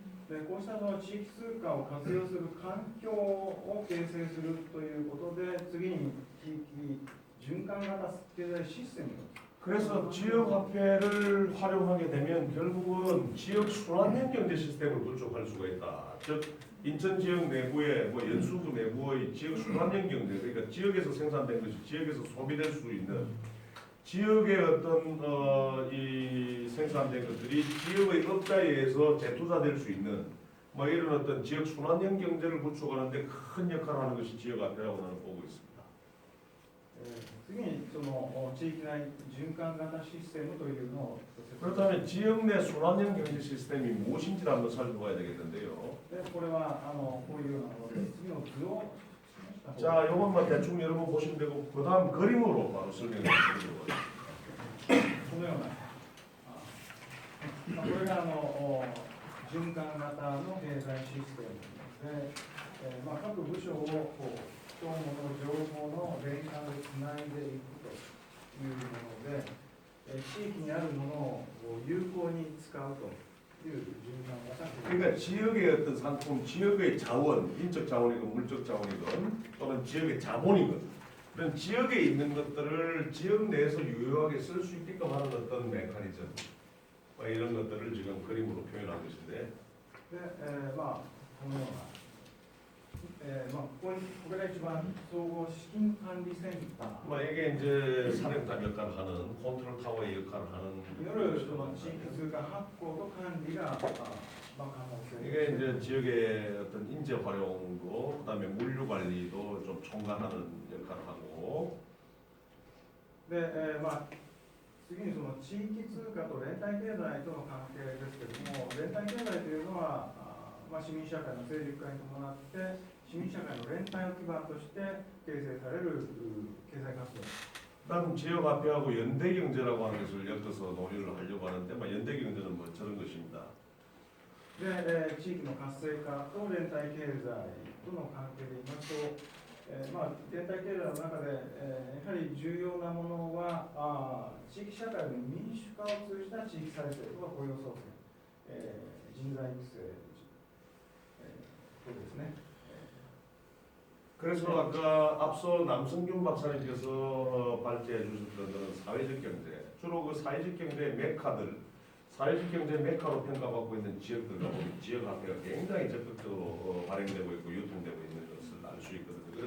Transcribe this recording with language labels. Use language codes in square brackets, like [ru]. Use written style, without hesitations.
[ja] でこうした地域通貨を活用する環境を形成するということで、次に地域循環型経済システム。 [ko] 그래서 지역화폐를 활용하게 되면 결국은 지역 순환형 경제 시스템을 구축할 수가 있다. 즉 인천 지역 내부의 연수구 내부의 지역 순환형 경제, 그러니까 지역에서 생산된 것이 지역에서 소비될 수 있는 지역의 어떤 이 생산된 것들이 지역의 업자에 의해서 재투자될 수 있는 뭐 이런 어떤 지역 순환형 경제를 구축하는데 큰 역할을 하는 것이 지역화폐라고 나는 보고 있습니다. [ja] 次に地域内循環型システムというのを。 [ko] 그렇다면 지역 내 순환형 경제 시스템이 무엇인지를 한번 살펴봐야 되겠는데요. [ja] でこれはこういうようなもので、次の図を。 [ko] 자, 이것만 대충 여러분 보시면 되고 그 다음 그림으로 바로 설명해 드리도록 하겠습니다. [ja] このような。これが循環型の経済システムで、各部署を相互の情報の連関でつないでいくというもので、地域にあるものを有効に使うという循環型。 [ko] 그러니까 지역의 어떤 상품, 지역의 자원, 인적 자원이건 물적 자원이건 또는 지역의 자본이건 그런 지역에 있는 것들을 지역 내에서 유효하게 쓸 수 있게끔 하는 어떤 메커니즘 이런 것들을 지금 그림 하는 것인데 [ja] で、まあこのような、ここが一番総合資金管理センター [ko] 이게 이제 사령탑 역할을 하는 컨트롤 타워의 역할을 하는 [ja] によるその地域通貨発行と管理が、可能性 [ko] 이게 이제 지역의 어떤 인재 활용도 그다음에 물류 관리도 좀 총괄하는 역할을 하고 [ja] で、次にその地域通貨と連帯経済との関係ですけれども、連帯経済というのは、市民社会の成熟化に伴って市民社会の連帯を基盤として形成される経済活動 [ko] 그다음 지역 화폐하고 연대 경제라고 하는 것을 엮어서 논의를 하려고 하는데 연대 경제는 뭐 저런 것입니다. [ja] で、地域の活性化と連帯経済との関係で言いますと、連帯経済の中で、やはり重要なものは地域社会の民主化を通じた地域再生と雇用創生、人材育成、そうですね。 [ko] 그래서 아까 앞서 남성균 박사님께서 발제해 주셨던 그런 사회적 경제, 주로 그 사회적 경제의 메카들, 사회적 경제 메카로 평가받고 있는 지역들과 보면 지역 화폐가 굉장히 적극적으로 발행되고 있고 유통되고 있는 것을 알 수 있거든요.